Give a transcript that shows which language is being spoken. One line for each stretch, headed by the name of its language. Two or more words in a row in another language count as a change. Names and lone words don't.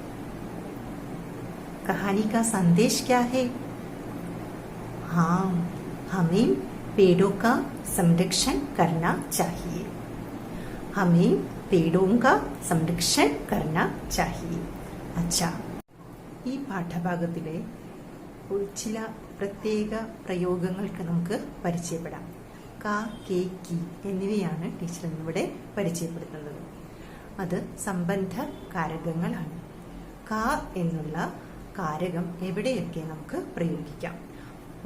Hindi: कहानी का संदेश क्या है? हाँ, हमें पेड़ों का संरक्षण करना चाहिए. हमें पेड़ों का संरक्षण करना चाहिए. अच्छा,
Malayalam: ഈ പാഠഭാഗത്തിലെ ചില പ്രത്യേക പ്രയോഗങ്ങൾക്ക് നമുക്ക് പരിചയപ്പെടാം. ക, കെ, കി എന്നിവയാണ് ടീച്ചർ ഇന്നിവിടെ പരിചയപ്പെടുത്തുന്നത്. അത് സംബന്ധ കാരകങ്ങളാണ്. ക എന്നുള്ള കാരകം എവിടെയൊക്കെ നമുക്ക് പ്രയോഗിക്കാം?